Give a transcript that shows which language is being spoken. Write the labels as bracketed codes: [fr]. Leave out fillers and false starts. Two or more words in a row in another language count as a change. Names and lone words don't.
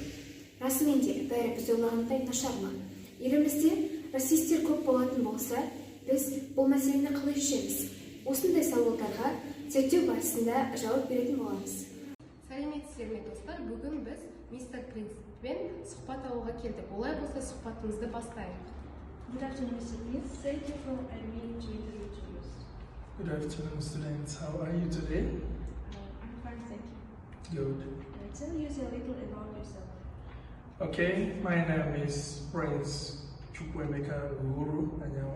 [kk] Расымен де бәрі біз ойлағандай нашар ма? Елімізде расистер көп болатын болса, біз бұл мәселені қалай шешеміз? Осындай сауалдарға зерттеу барысында жауап беретін боламыз. Сәлеметсіздер ме достар, бүгін біз мистер Принцпен сұхбат алуға келдік. Олай болса сұхбатымызды бастайық. [en] Good afternoon, Mr. Prince. Thank you for allowing me to introduce you. Good afternoon, students. How are you today? I'm fine, thank you. Good. Tell us a little about yourself. Okay, my name is Prince Chukwuemeka Uhuru Anyanwu.